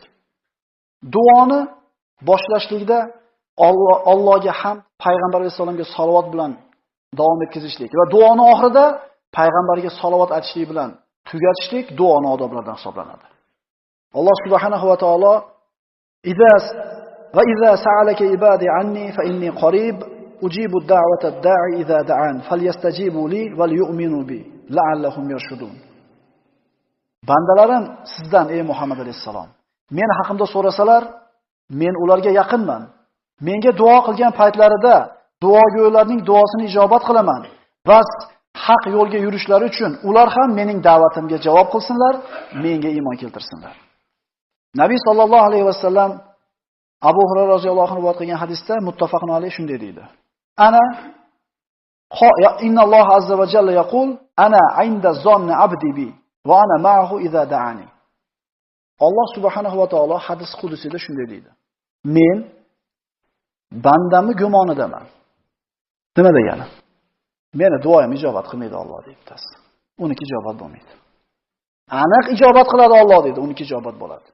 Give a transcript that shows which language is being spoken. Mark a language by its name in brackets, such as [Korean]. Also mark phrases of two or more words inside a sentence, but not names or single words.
[Uzbek] Duoni boshlashlikda Allohga ham payg'ambar vasallamga salovat bilan davom etkazishlik va duoni oxirida payg'ambarga salovat aytishlik bilan tugatishlik duoni odoblaridan hisoblanadi. [Arabic] الله سبحانه وتعالى إذا سألك عبادي عني فإني قريب أجيب دعوة الداع إذا دعان فليستجيبوا لي وليؤمنوا بي لعلهم يرشدون. [Uzbek] Bandalarim sizdan ey Muhammad alayhisalom, men haqimda so'rasalar, men ularga yaqinman. Menga duo qilgan paytlarida duogo'ylarning duosini ijobat qilaman. Bas haq yo'lga yurishlari uchun ular ham mening da'vatimga javob qilsinlar, menga iymon keltirsinlar. Nabiy [Arabic] صلى الله عليه وسلم [Uzbek] Abu Hurayra [Arabic] رضي الله عنه [Uzbek] rivoyat qilgan hadisda [Arabic] متفق عليه [Uzbek] shunday deydi. [Arabic] أنا إن الله عز وجل يقول أنا عند ظن عبدي بي وأنا معه إذا دعاني. [Uzbek] Alloh [Arabic] سبحانه وتعالى [Uzbek] hadis qudusida shunday deydi. Men bandamni gumonidaman. Nima degani? Meni duoyim ijobat qilmaydi Alloh deydi bittasi. Uniki ijobat bo'lmaydi. Aniq ijobat qiladi Alloh deydi, uniki ijobat bo'ladi.